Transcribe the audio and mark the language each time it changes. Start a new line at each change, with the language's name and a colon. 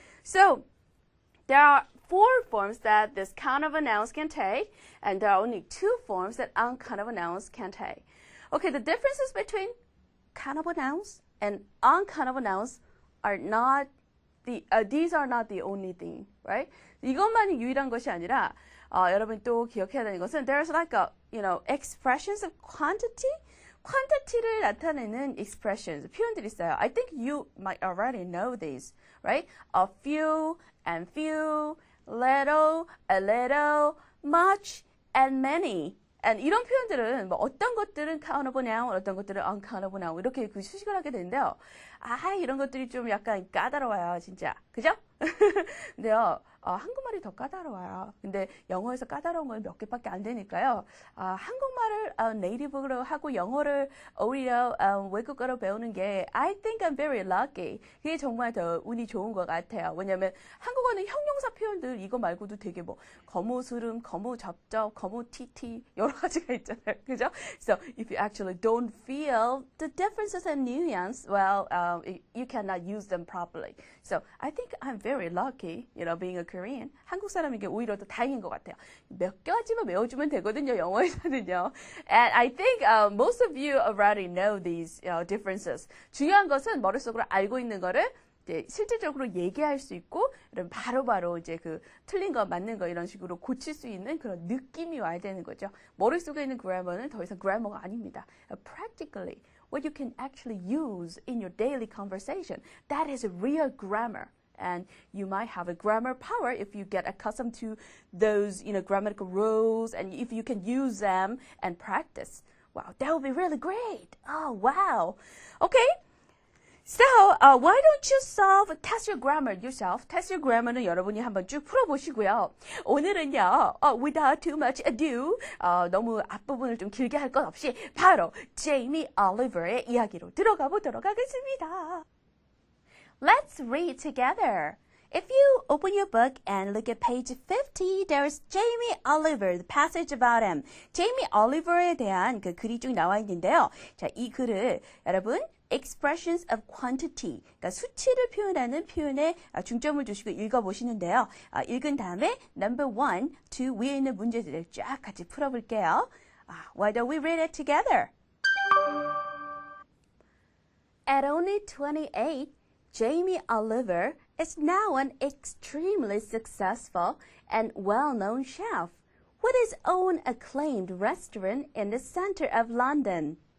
English: So there are 4 forms that this countable nouns can take, and there are only 2 forms that uncountable nouns can take. Okay, the differences between countable nouns and uncountable nouns are not these are not the only thing, right?
Korean: 이것만이 유일한 것이 아니라 여러분 또 기억해야 되는 것은
English: there's like a expressions of quantity,
Korean: quantity를 나타내는 expressions 표현들이 있어요.
English: I think you might already know these, right? A few and few, little, a little, much, and many.
Korean: And 이런 표현들은 뭐 어떤 것들은 countable noun, 어떤 것들은 uncountable noun 이렇게 그 수식을 하게 되는데요. 이런 것들이 좀 약간 까다로워요, 진짜. 그죠? 근데요, 한국말이 더 까다로워요. 근데 영어에서 까다로운 건 몇 개밖에 안 되니까요. 한국말을 네이티브로 하고 영어를 오히려 외국어로 배우는 게
English: I think I'm very lucky.
Korean: 그게 정말 더 운이 좋은 것 같아요. 왜냐면 한국어는 형용사 표현들 이거 말고도 되게 뭐 거무스름, 거무접접, 거무티티 여러 가지가 있잖아요. 그죠?
English: So if you actually don't feel the differences and nuance, well, you cannot use them properly. So I think I'm very lucky, being a Korean.
Korean: 한국 사람에게 오히려 더 다행인 것 같아요. 몇 가지만 외워주면 되거든요, 영어에서는요.
English: And I think most of you already know these differences.
Korean: 중요한 것은 머릿속으로 알고 있는 거를 이제 실질적으로 얘기할 수 있고, 바로바로 이제 그 틀린 거, 맞는 거 이런 식으로 고칠 수 있는 그런 느낌이 와야 되는 거죠. 머릿속에 있는 grammar는 더 이상 grammar가 아닙니다.
English: Practically, what you can actually use in your daily conversation, that is real grammar. And you might have a grammar power if you get accustomed to those, grammatical rules, and if you can use them and practice. Wow, that would be really great. Oh, wow. Okay. So, why don't you test your grammar yourself? Test your grammar
Korean: 는 여러분이 한번 쭉 풀어보시고요. 오늘은요,
English: without too much ado,
Korean: 너무 앞부분을 좀 길게 할 것 없이 바로 제이미 올리버의 이야기로 들어가 보도록 하겠습니다.
English: Let's read together.
Korean: If you open your book and look at page 50, there's Jamie Oliver, the passage about him. Jamie Oliver에 대한 그 글이 쭉 나와 있는데요. 자, 이 글을 여러분
English: expressions of quantity,
Korean: 그러니까 수치를 표현하는 표현에 중점을 두시고 읽어보시는데요. 읽은 다음에 number 1, 2 위에 있는 문제들을 쫙 같이 풀어볼게요.
English: Why don't we read it together? At only 28, Jamie Oliver is now an extremely successful and well-known chef with his own acclaimed restaurant in the center of London.